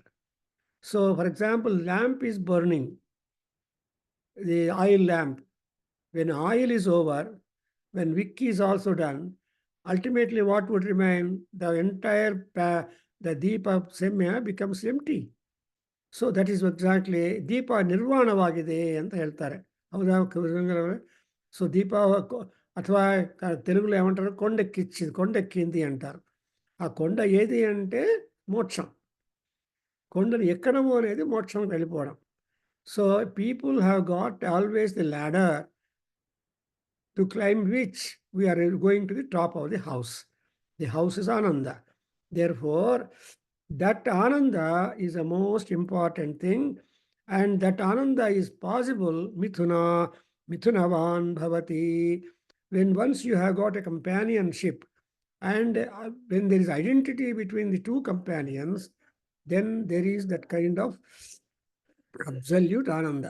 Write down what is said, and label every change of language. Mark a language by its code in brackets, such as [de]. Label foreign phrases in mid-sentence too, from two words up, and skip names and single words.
[en] So, for example, lamp is burning, the oil lamp. When oil is over, when wick is also done, ultimately what would remain? The entire the deepa semya becomes empty. So that is exactly [kn] ದೀಪ ನಿರ್ವಾಣವಾಗಿದೆ ಅಂತ ಹೇಳ್ತಾರೆ. ಹೌದಾ ಕುರಂಗರವರೇ? ಸೊ ದೀಪ ಅಥವಾ [te] తెలుగులో ఏమంటారు, కొండెక్కింది అంటారు. ఆ కొండ ఏది అంటే మోక్షం. కొండను ఎక్కడము అనేది మోక్షం వెళ్ళిపోవడం. [en] so people have got always the ladder to climb which we are going to the top of the house. The house is Ananda. Therefore, that Ananda is the most important thing, and that Ananda is possible, [sa] मिथुनवान् भवति, [en] when once you have got a companionship, and when there is identity between the two companions, then there is that kind of absolute Ananda.